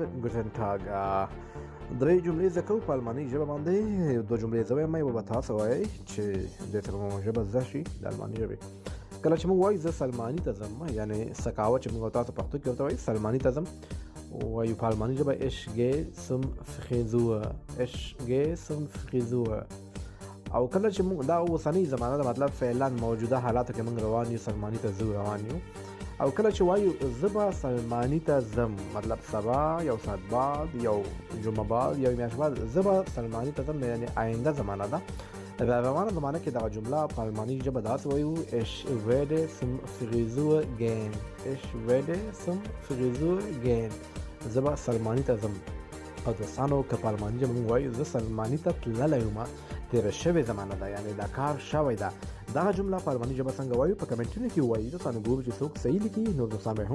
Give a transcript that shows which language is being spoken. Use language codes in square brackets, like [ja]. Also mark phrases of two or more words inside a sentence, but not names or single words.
[de] Guten Tag. [ps] درې جملې زده کوو په الماني ژبه باندې. دوه جملې زه وایم، یوه به تاسو وایئ چې دې سره مو ژبه زده شي د الماني ژبې. کله چې موږ وایو زه سلماني ته ځم، یعنې سکاوه چې موږ تاسو پښتو کې ورته وایي سلماني ته ځم، وایو په الماني ژبه [de] ich gehe zum Friseur. ich gehe zum Friseur. [ps] او کله چې موږ دا اوسنۍ زمانه ده، مطلب فعلا موجوده حالاتو کې موږ روان یو، سلماني ته ځو روان یو. او کله چې وایو زه به سلماني ته ځم، مطلب سبا، یو ساعت بعد، یو جمعه بعد، یو میاشت بعد، زه به سلماني ته ځم، یعنې آینده زمانه ده. په روانه زمانه کې دغه جمله په الماني ژبه داسې وایو [de] ich werde zum Friseur gehen. ich werde zum Friseur gehen. [ps] زه به سلماني ته ځم. او دوستانو که په الماني ژبه موږ وایو زه سلماني ته تللی یم، تېره شوې زمانه ده، یعنې دا کار شوی ده. دغه جمله په الماني ژبه څنګه وایو په کمنټونو کې ووایي. دوستانو ګورو چې څوک صحیح لیکي. نور دوستان به هم